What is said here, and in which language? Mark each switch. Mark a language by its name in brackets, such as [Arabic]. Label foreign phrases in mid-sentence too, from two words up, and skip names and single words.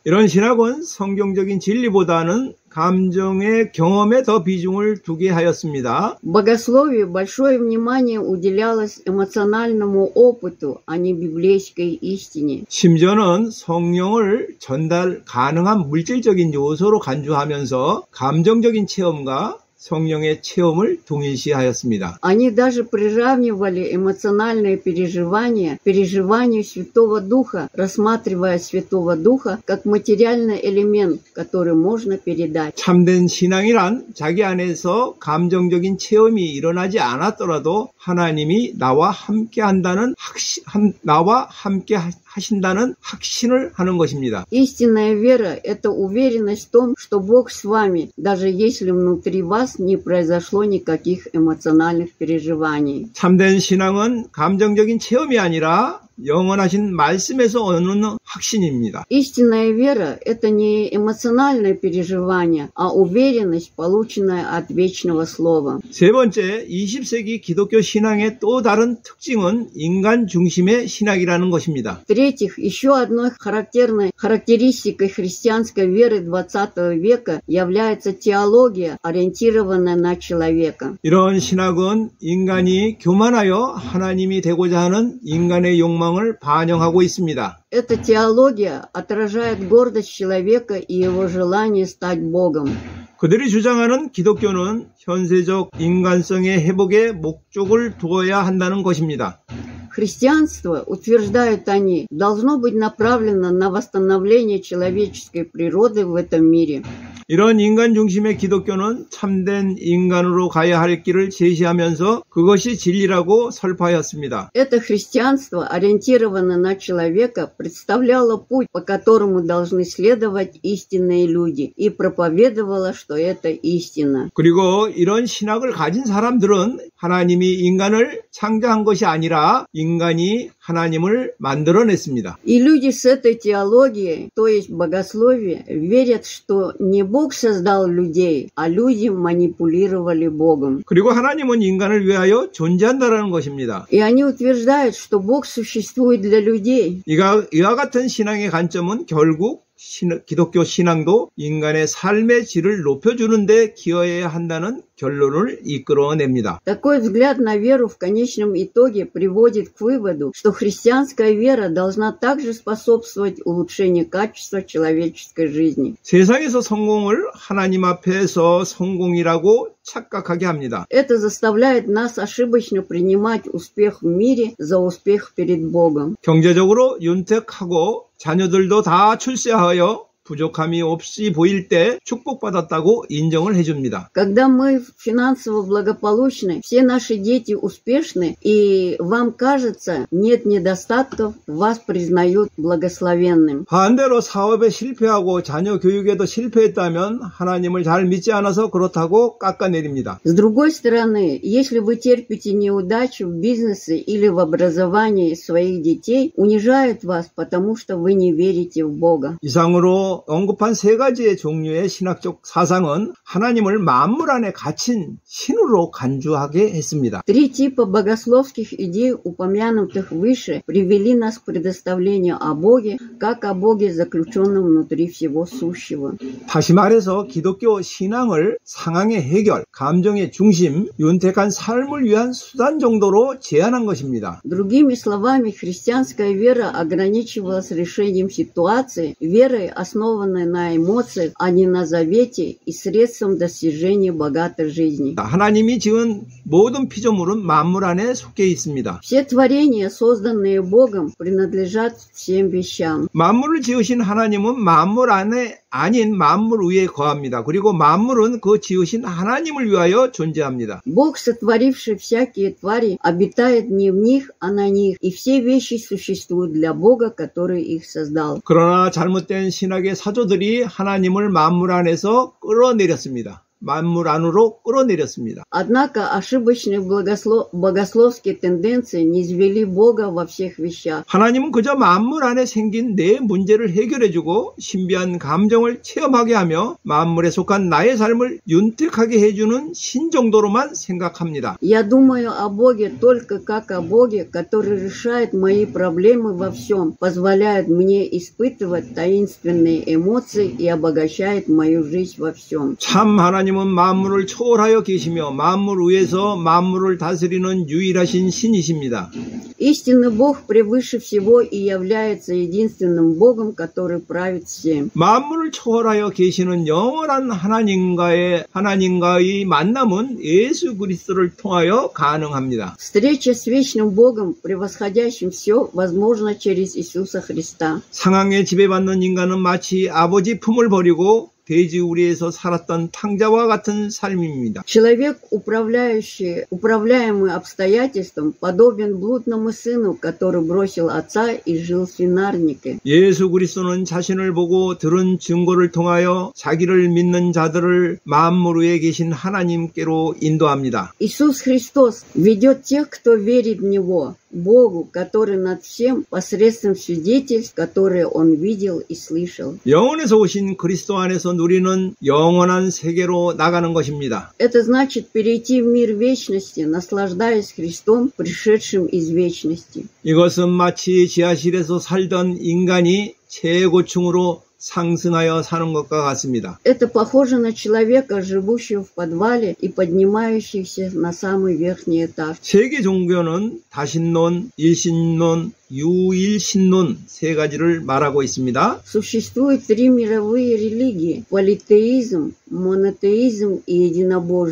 [Korean] 이런 신학은 성경적인 진리보다는 감정의 경험에 더 비중을 두게 하였습니다. [Russian] В богословии большое внимание уделялось эмоциональному опыту, а не библейской истине. [Korean] 심지어는 성령을 전달 가능한 물질적인 요소로 간주하면서 감정적인 체험과 성령의 체험을 동일시하였습니다. [Russian] Они даже приравнивали эмоциональные переживания к переживанию Святого Духа, рассматривая Святого Духа как материальный элемент, который можно передать. [Korean] 참된 신앙이란 자기 안에서 감정적인 체험이 일어나지 않았더라도 하나님이 나와 함께 하신다는 확신을 하는 것입니다. [Russian] Истинная вера – это уверенность в том, что Бог с вами, даже если внутри вас не произошло никаких эмоциональных переживаний. [Korean] 참된 신앙은 감정적인 체험이 아니라 영원하신 말씀에서 오는 확신입니다. [Russian] Истинная вера – это не эмоциональное переживание, а уверенность, полученная от вечного слова. [Korean] 세 번째, 20세기 기독교 신앙의 또 다른 특징은 인간 중심의 신학이라는 것입니다. [Russian] В-третьих, еще одной характерной характеристикой христианской веры XX века является теология, ориентированная на человека. [Korean] 이런 신학은 인간이 교만하여 하나님이 되고자 하는 인간의 욕망을 반영하고 있습니다. [Russian] Эта теология отражает гордость человека и его желание стать Богом. [Korean] 그들이 주장하는 기독교는 현세적 인간성의 회복에 목적을 두어야 한다는 것입니다. [Russian] Христианство, утверждают они, должно быть направлено на восстановление человеческой природы в этом мире. [Korean] 이런 인간 중심의 기독교는 참된 인간으로 가야 할 길을 제시하면서 그것이 진리라고 설파하였습니다. [Russian] Это христианство, ориентированное на человека, представляло путь, по которому должны следовать истинные люди, и проповедовало, что это истина. [Korean] 그리고 이런 신학을 가진 사람들은 하나님이 인간을 창조한 것이 아니라 인간이 하나님을 만들어냈습니다. [Russian] И люди с этой теологией, то есть богословие, верят, что не Бог создал людей, а люди манипулировали Богом. [Korean] 그리고 하나님은 인간을 위하여 존재한다라는 것입니다. [Russian] И они утверждают, что Бог существует для людей. [Korean] 이와 같은 신앙의 관점은 결국 기독교 신앙도 인간의 삶의 질을 높여주는데 기여해야 한다는 결론을 이끌어냅니다. [Russian] Такой взгляд на веру в конечном итоге приводит к выводу, что христианская вера должна также способствовать улучшению качества человеческой жизни. [Korean] 세상에서 성공을 하나님 앞에서 성공이라고 착각하게 합니다. [Russian] Это заставляет нас ошибочно принимать успех в мире за успех перед Богом. [Korean] 경제적으로 윤택하고 자녀들도 다 출세하여 부족함이 없이 보일 때 축복받았다고 인정을 해줍니다. [Russian] Когда мы финансово благополучны, все наши дети успешны, и вам кажется, нет недостатков, вас признают благословенным. [Korean] 반대로 사업에 실패하고 자녀 교육에도 실패했다면 하나님을 잘 믿지 않아서 그렇다고 깎아내립니다. [Russian] С другой стороны, если вы терпите неудачу в бизнесе или в образовании своих детей, унижают вас, потому что вы не верите в Бога. [Korean] 이상으로 언급한 세 가지의 종류의 신학적 사상은 하나님을 만물 안에 갇힌 신으로 간주하게 했습니다. [Russian] Три типа богословских идей, упомянутых выше, привели нас к предоставлению о Боге, как о Боге, заключенном внутри всего сущего. [Korean] 다시 말해서 기독교 신앙을 상황의 해결, 감정의 중심, 윤택한 삶을 위한 수단 정도로 제한한 것입니다. [Russian] Другими словами, христианская вера ограничивалась решением ситуации, верой, основанной на эмоциях, а не на завете и средством достижения богатой жизни. [Korean] 하나님이 지은 모든 피조물은 만물 안에 속해 있습니다. [Russian] Все творения, созданные Богом, принадлежат всем вещам. [Korean] 만물을 지으신 하나님은 만물 안에 아닌 만물 위에 거합니다. 그리고 만물은 그 지으신 하나님을 위하여 존재합니다. [Russian] Бог, сотворивший всякие твари, обитает не в них, а на них, и все вещи существуют для Бога, который их создал. [Korean] 그러나 잘못된 신학의 사조들이 하나님을 만물 안에서 끌어내렸습니다. 만물 안으로 끌어내렸습니다. [Russian] Однако ошибочные богословские тенденции низвели Бога во всех вещах. [Korean] 하나님은 그저 만물 안에 생긴 내 문제를 해결해주고 신비한 감정을 체험하게 하며 만물에 속한 나의 삶을 윤택하게 해주는 신 정도로만 생각합니다. [Russian] Я думаю о Боге только как о Боге, который решает мои проблемы во всем, позволяет мне испытывать таинственные эмоции и обогащает мою жизнь во всем. [Korean] 참 하나님은 만물을 초월하여 계시며 만물 위에서 만물을 다스리는 유일하신 신이십니다. [Russian] Истинный Бог превыше всего и является единственным Богом, который правит всем. [Korean] 만물을 초월하여 계시는 영원한 하나님과의 만남은 예수 그리스도를 통하여 가능합니다. [Russian] Встреча с вечным Богом, превосходящим все, возможна через Иисуса Христа. [Korean] 상황에 지배받는 인간은 마치 아버지 품을 버리고 돼지우리에서 살았던 탕자와 같은 삶입니다. [Russian] Человек, управляемый обстоятельством, подобен блудному сыну, который бросил отца и жил в свинарнике. [Korean] 예수 그리스도는 자신을 보고 들은 증거를 통하여 자기를 믿는 자들을 만물 위에 계신 하나님께로 인도합니다. [Russian] Иисус Христос ведет тех, кто верит в Него, Богу, который над всем, посредством свидетельств, которые Он видел и слышал. [Korean] 영원에서 오신 그리스도 안에서 누리는 영원한 세계로 나가는 것입니다. [Russian] Это значит перейти в мир вечности, наслаждаясь Христом, пришедшим из вечности. [Korean] 이것은 마치 지하실에서 살던 인간이 최고층으로 상승하여 사는 것과 같습니다. [Russian] Это похоже на человека, живущего в подвале и поднимающегося на самый верхний этаж. [Korean] 세계 종교는 다신론, 일신론, 유일신론 세 가지를 말하고 있습니다. [Russian] Существует три мировые религии: политеизм, монотеизм и единобожие.